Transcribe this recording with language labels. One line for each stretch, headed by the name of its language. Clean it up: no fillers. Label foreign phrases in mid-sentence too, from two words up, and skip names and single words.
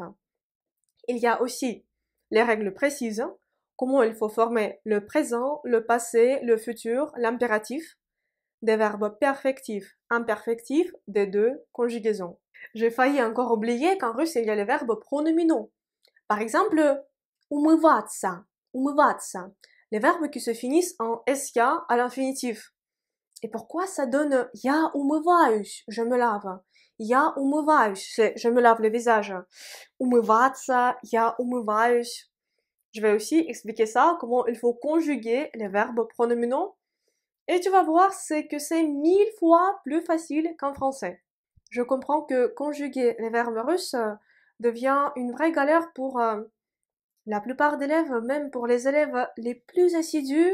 French: Il y a aussi les règles précises, comment il faut former le présent, le passé, le futur, l'impératif, des verbes perfectifs, imperfectifs des deux conjugaisons. J'ai failli encore oublier qu'en russe il y a les verbes pronominaux. Par exemple,
Russian: умываться, умываться,
French: les verbes qui se finissent en sk à l'infinitif. Et pourquoi ça donne
Russian: я умываюсь,
French: je me lave.
Russian: Я умываюсь,
French: c'est je me lave le visage.
Russian: Умываться, я умываюсь.
French: Je vais aussi expliquer ça, comment il faut conjuguer les verbes pronominaux. Et tu vas voir, c'est que c'est 1000 fois plus facile qu'en français. Je comprends que conjuguer les verbes russes devient une vraie galère pour la plupart d'élèves, même pour les élèves les plus assidus.